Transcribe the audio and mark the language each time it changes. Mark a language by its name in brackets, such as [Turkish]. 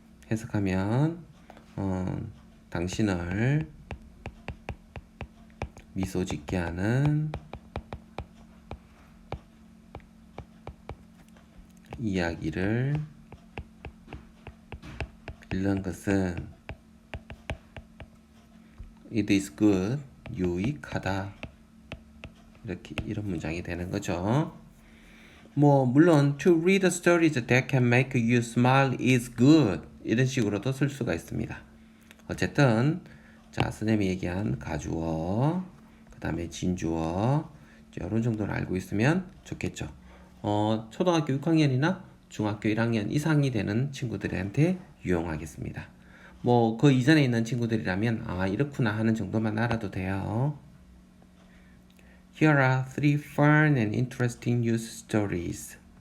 [Korean] 해석하면 당신을 미소 짓게 하는 이야기를 읽는 것은 [English] it is good, [Korean] 유익하다 이렇게 이런 문장이 되는 거죠. 뭐 물론 [English] to read stories that can make you smile is good [Korean] 이런 식으로도 쓸 수가 있습니다. 어쨌든 자 선생님이 얘기한 가주어 그 다음에 진주어 이런 정도를 알고 있으면 좋겠죠. 초등학교 6학년이나 중학교 1학년 이상이 되는 친구들한테 유용하겠습니다. 뭐 그 이전에 있는 친구들이라면 아 이렇구나 하는 정도만 알아도 돼요. [English] Here are three fun and interesting news stories.